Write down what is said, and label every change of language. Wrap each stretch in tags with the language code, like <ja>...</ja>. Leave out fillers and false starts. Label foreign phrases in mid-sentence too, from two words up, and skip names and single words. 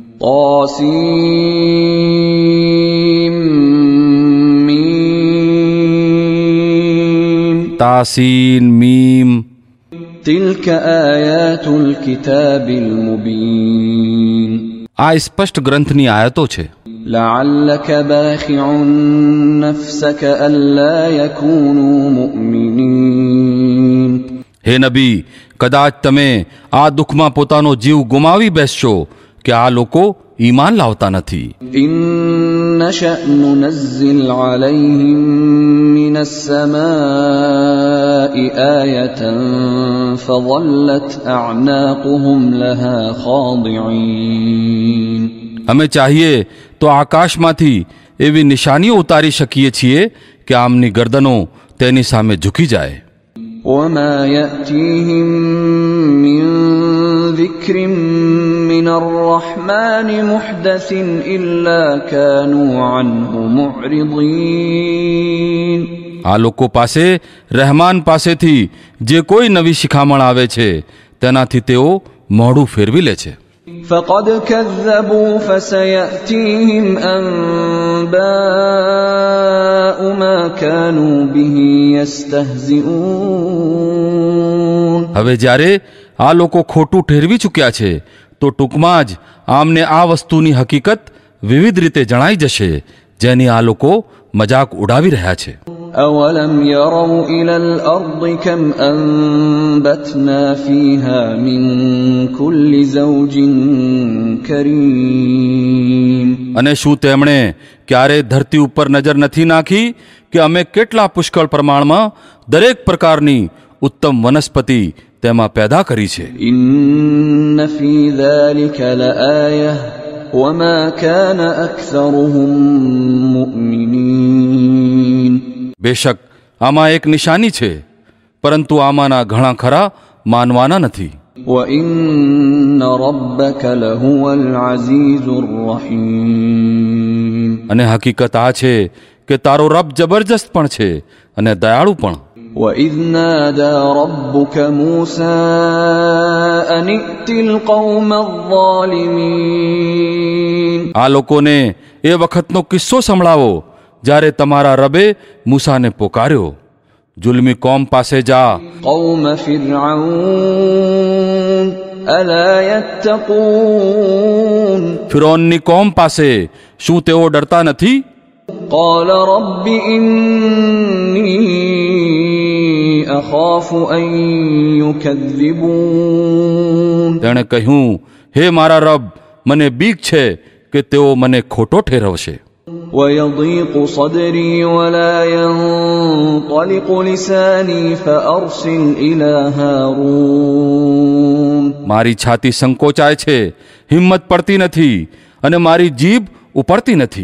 <ar>طاسين ميم. تلك آيات الكتاب المبين.</ar> <gu>આ સ્પષ્ટ ગ્રંથની આયતો છે.</gu> <ar>لعلك باخع نفسك ألا يكونوا مؤمنين.</ar> <gu>હે નબી, કદાચ તમે આ દુઃખમાં પોતાનો જીવ ગુમાવી બેસશો કે આ લોકો ઈમાન લાવતા નથી.</gu> <ar>إن نشأ ننزل عليهم من السماء آية فظلت أعناقهم لها خاضعين.</ar> <gu>અમે ચાહીએ તો આકાશમાંથી એવી નિશાનીઓ ઉતારી શકીએ છીએ કે આમની ગરદનો તેની સામે ઝૂકી જાય.</gu> <ar>وما يأتيهم من ذكر من الرحمن محدث إلا كانوا عنه معرضين.</ar> <gu>આ લોકો પાસે રહેમાન પાસેથી જે કોઈ નવી શિખામણ આવે છે તેનાથી તેઓ મોઢું ફેરવી લે છે.</gu> <ar>فقد كذبوا فسيأتيهم أنباء ما كانوا به يستهزئون.</ar> <gu>હવે જ્યારે આ લોકો ખોટું ઠેરવી ચૂક્યા છે તો ટૂંકમાં જ આમને આ વસ્તુની હકીકત વિવિધ રીતે જણાઈ જશે જેની આ લોકો મજાક ઉડાવી રહ્યા છે.</gu> <ar>أولم يروا إلى الأرض كم أنبتنا فيها من كل زوج كريم.</ar> <gu>અને શું તેમણે ક્યારે ધરતી ઉપર નજર નથી નાખી કે અમે કેટલા પુષ્કળ પ્રમાણમાં દરેક પ્રકારની ઉત્તમ વનસ્પતિ તેમાં પેદા કરી છે.</gu> <ar>إن في ذلك لآية وما كان أكثرهم مؤمنين.</ar> <gu>બેશક આમાં એક નિશાની છે, પરંતુ આમાંના ઘણા ખરા માનવાના નથી.</gu> <ar>وإن ربك لهو العزيز الرحيم.</ar> <gu>અને હકીકત આ છે કે તારો રબ જબરજસ્ત પણ છે અને દયાળુ પણ.</gu> <ar>وإذ نادى ربك موسى أن ائت القوم الظالمين.</ar> <gu>આ લોકોને એ વખતનો કિસ્સો સંભળાવો જ્યારે તમારા રબે મૂસાને પોકાર્યો, જુલ્મી કોમ પાસે જા.</gu> <ar>قوم فرعون ألا يتقون.</ar> <gu>ફિરૌનની કોમ પાસે શું તેઓ ડરતા નથી?</gu> <ar>قال رب إني أخاف أن يكذبون.</ar> <gu>તેણે કહ્યું, હે મારા રબ, મને બીક છે કે તેઓ મને ખોટો ઠેરવશે.</gu> <ar>ويضيق صدري ولا ينطلق لساني فأرسل إلى هارون.</ar> <gu>મારી છાતી સંકોચાય છે, હિંમત પડતી નથી અને મારી જીભ ઉપડતી નથી.</gu>